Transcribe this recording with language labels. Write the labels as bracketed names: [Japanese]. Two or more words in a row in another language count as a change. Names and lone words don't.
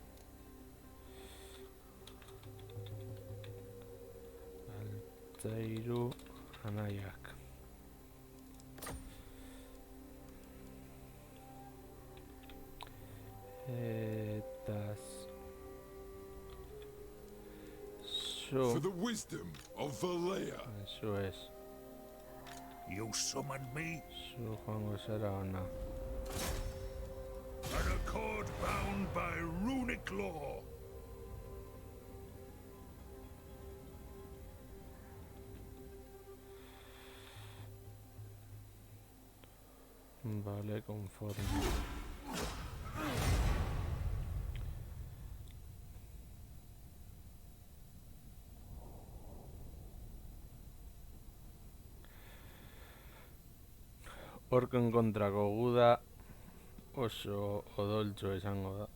[Basque] Altzairu anaiak. Eta... [English] For the wisdom of Valea. [Spanish] Eso es. [English] You summoned me? [Basque] Zu joango zera ona. [English] An accord bound by runic law. [Spanish] Vale, conforme. [Basque] Orkoen kontrako guda oso odoltxo izango da.